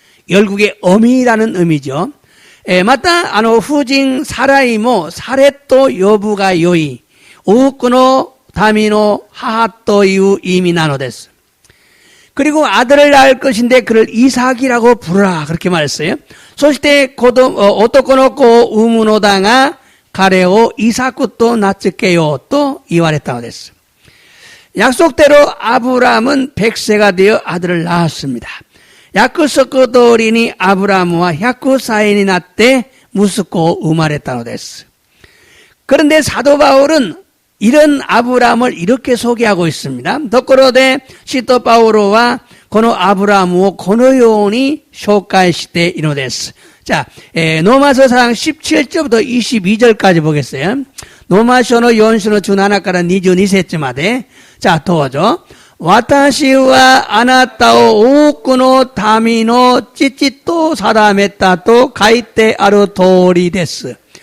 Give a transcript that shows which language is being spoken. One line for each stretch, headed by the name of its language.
Korean: 열국의 어미라는 의미죠.
Japanese: また夫人サライもサレと呼ぶがよい。多くの民の母という意味なのです。
Korean: 그리고 아들을 낳을 것인데 그를 이삭이라고 부르라. 그렇게 말했어요.
Japanese: そして男の子を産むのだが彼をイサクと名付けようと言われたのです。
Korean: 약속대로 아브람은 100세가 되어 아들을 낳았습니다.
Japanese: 約束通りにアブラムは100歳になって息子を生まれたのです。
Korean: 그런데 사도 바울은 이런 아브람을 이렇게 소개하고 있습니다.
Japanese: ところで使徒パウロはこのアブラムをこのように紹介しているのです。
Korean: 자, 로마서상 17절부터 22절까지 보겠어요.
Japanese: 로마서의 4章の17から22節まで。자, どうぞ。私はあなたを多くの民の父と定めたと書いてある通りです。